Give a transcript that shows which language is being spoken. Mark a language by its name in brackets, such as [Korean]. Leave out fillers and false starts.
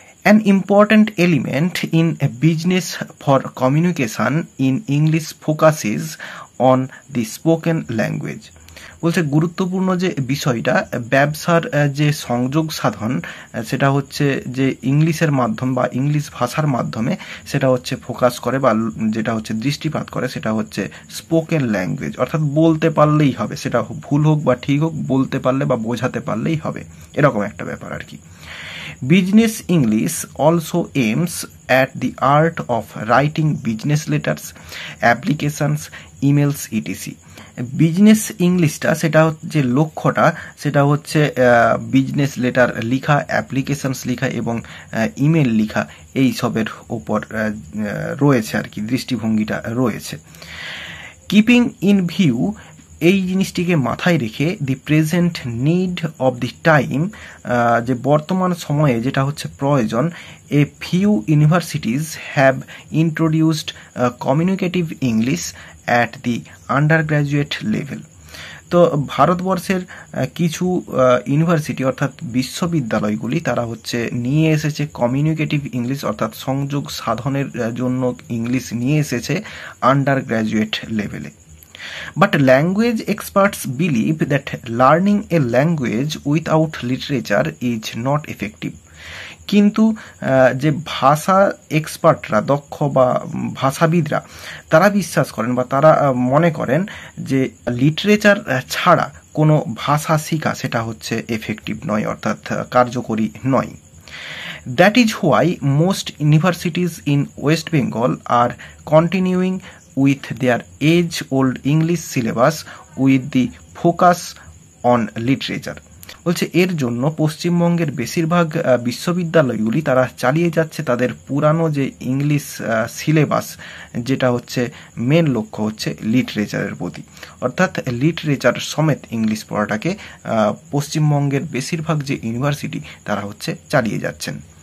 [English] An important element in a business for communication in English focuses on the spoken language, [Bangla] বলছে গুরুত্বপূর্ণ যে বিষয়টা ব্যবসার যে সংযোগ সাধন সেটা হচ্ছে যে ইংলিশের মাধ্যম বা ইংলিশ ভাষার মাধ্যমে সেটা হচ্ছে ফোকাস করে বা যেটা হচ্ছে দৃষ্টিপাত করে সেটা হচ্ছে স্পোকেন ল্যাঙ্গুয়েজ, অর্থাৎ বলতে পারলেই হবে, সেটা ভুল হোক বা ঠিক হোক বলতে পারলে বা বোঝাতে পারলেই হবে, এরকম একটা ব্যাপার আর কি। [English] Business English also aims at the art of writing business letters, applications, emails, etc. [Bangla] Business ইংলিশটা সেটা যে লক্ষ্যটা সেটা হচ্ছে বিজনেস লেটার লেখা, অ্যাপ্লিকেশনস লেখা এবং ইমেল লেখা, এই সবের ওপর রয়েছে আর কি, দৃষ্টিভঙ্গিটা রয়েছে। [English] keeping in view, [Bangla] এই জিনিসটিকে মাথায় রেখে [English] the present need of the time, [Bangla] যে বর্তমান সময়ে যেটা হচ্ছে প্রয়োজন, [English] a few universities have introduced communicative English at the undergraduate level, [Bangla] তো ভারতবর্ষের কিছু ইউনিভার্সিটি অর্থাৎ বিশ্ববিদ্যালয়গুলি তারা হচ্ছে নিয়ে এসেছে কমিউনিকেটিভ ইংলিশ অর্থাৎ সংযোগ সাধনের জন্য ইংলিশ নিয়ে এসেছে আন্ডার গ্র্যাজুয়েট লেভেলে। [English] But language experts believe that learning a language without literature is not effective. [Bangla] কিন্তু যে ভাষা এক্সপার্টরা, দক্ষ বা ভাষাবিদরা, তারা বিশ্বাস করেন বা তারা মনে করেন যে লিটারেচার ছাড়া কোনো ভাষা শেখা সেটা হচ্ছে এফেক্টিভ নয়, অর্থাৎ কার্যকরী নয়। [English] That is why most universities in West Bengal are continuing with their age-old English syllabus with the focus on literature. [Bangla] বলছে এর জন্য পশ্চিমবঙ্গের বেশিরভাগ বিশ্ববিদ্যালয়গুলি তারা চালিয়ে যাচ্ছে তাদের পুরানো যে ইংলিশ সিলেবাস, যেটা হচ্ছে মেন লক্ষ্য হচ্ছে লিটারেচারের প্রতি, অর্থাৎ লিটারেচার সমেত ইংলিশ পড়াটাকে পশ্চিমবঙ্গের বেশিরভাগ যে ইউনিভার্সিটি তারা হচ্ছে চালিয়ে যাচ্ছেন।